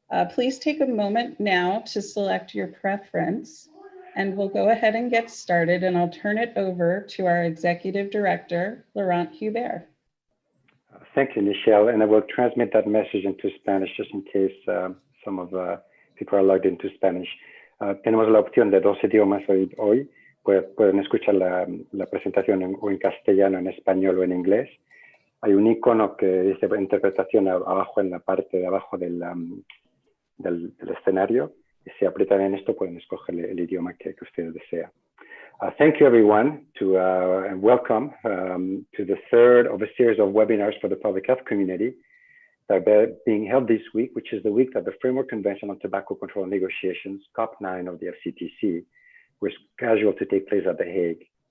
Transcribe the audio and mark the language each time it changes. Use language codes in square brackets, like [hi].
[en] Please take a moment now to select your preference, and we'll go ahead and get started, and I'll turn it over to our Executive Director, Laurent Hubert. Thank you, Michelle, and I will transmit that message into Spanish just in case some of the people are logged into Spanish. [es] Tenemos la opción de 2 idiomas hoy. Pueden escuchar la presentación o en castellano, en español o en inglés. Hay un icono que dice interpretación abajo en la parte de abajo del escenario. Y si aprietan en esto, pueden escoger el idioma que ustedes desean. [en] Thank you, everyone, and welcome to the third of a series of webinars for the public health community that are being held this week, which is the week that the Framework Convention on Tobacco Control Negotiations, COP9 of the FCTC, was scheduled to take place at The Hague.